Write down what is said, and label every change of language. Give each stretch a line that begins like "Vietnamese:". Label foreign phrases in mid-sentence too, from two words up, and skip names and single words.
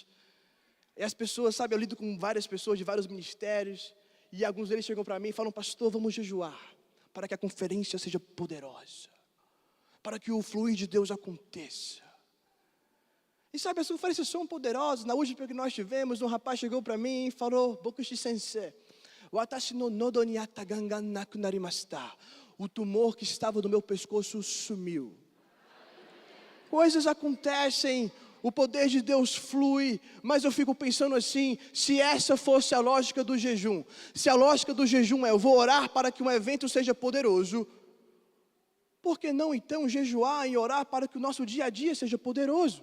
Portuguese: E as pessoas, sabe, eu lido com várias pessoas de vários ministérios, e alguns deles chegam para mim e falam, pastor, vamos jejuar, para que a conferência seja poderosa, para que o fluir de Deus aconteça. E sabe, as conferências são poderosas. Na última que nós tivemos, um rapaz chegou para mim e falou,
Japanese: 牧師先生、私の喉にあった癌がなくなりました.
Portuguese: O tumor que estava no meu pescoço sumiu. Coisas acontecem, o poder de Deus flui, mas eu fico pensando assim, se essa fosse a lógica do jejum, se a lógica do jejum é, eu vou orar para que um evento seja poderoso, por que não então jejuar e orar para que o nosso dia a dia seja poderoso?